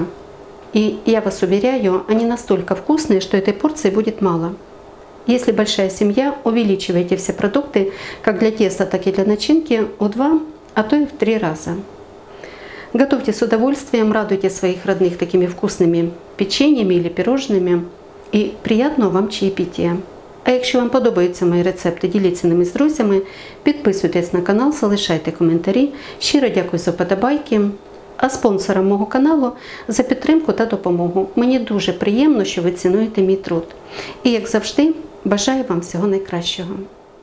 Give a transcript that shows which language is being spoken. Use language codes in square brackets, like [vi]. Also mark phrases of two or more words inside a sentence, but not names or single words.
[ru] И я вас уверяю, они настолько вкусные, что этой порции будет мало. Если большая семья, увеличивайте все продукты, как для теста, так и для начинки, в 2, а то и в 3 раза. Готовьте с удовольствием, радуйте своих родных такими вкусными печеньями или пирожными. [uk] І приємного вам чаєпітія. А якщо вам подобаються мої рецепти, діліться ними з друзями, підписуйтесь на канал, залишайте коментарі. Щиро дякую за вподобайки. А спонсорам мого каналу за підтримку та допомогу. Мені дуже приємно, що ви цінуєте мій труд. І як завжди, бажаю вам всього найкращого.